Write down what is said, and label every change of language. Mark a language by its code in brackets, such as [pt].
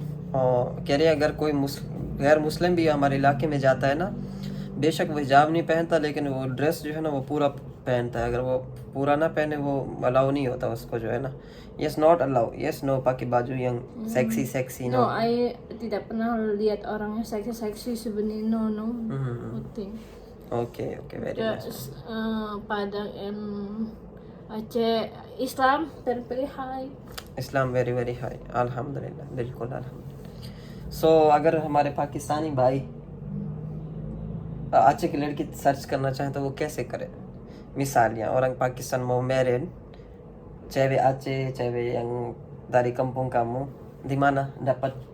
[hi] और कह रहे हैं अगर कोई गैर मुस्लिम भी हमारे इलाके में जाता है ना, बेशक वो हिजाब नहीं पहनता लेकिन वो ड्रेस जो है ना वो पूरा पहनता है, अगर वो पूरा ना पहने वो अलाउ नहीं होता उसको जो है ना। [en] yes not allow, yes no [id] pakai baju yang seksi [en] No, no। [id] I tidak pernah lihat orangnya seksi sebenarnya no. [en] Nothing. Okay very nice। [id] Terus Padang Aceh Islam [en] very high. Islam very high, [hi] अल्हम्दुलिल्लाह, बिल्कुल अल्हम्दुलिल्लाह। सो अगर हमारे पाकिस्तानी भाई आचे की लड़की search करना चाहें तो वो कैसे करें? [id] Misalnya orang Pakistan mau married cewek Aceh, cewek yang dari kampung kamu, di mana dapat?